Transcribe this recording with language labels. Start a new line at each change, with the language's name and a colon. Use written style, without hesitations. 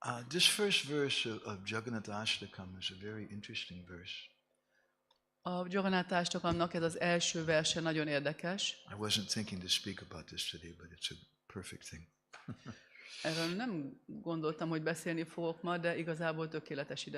English: This first verse of Jagannath Ashtakam is a very interesting verse.
Hungarian: A Jagannath Ashtakamnak ez az első verse nagyon érdekes.
English: I wasn't thinking to speak about this today, but it's a perfect thing.
Hungarian: Erről nem gondoltam, hogy beszélni fogok ma, de igazából tökéletes ide.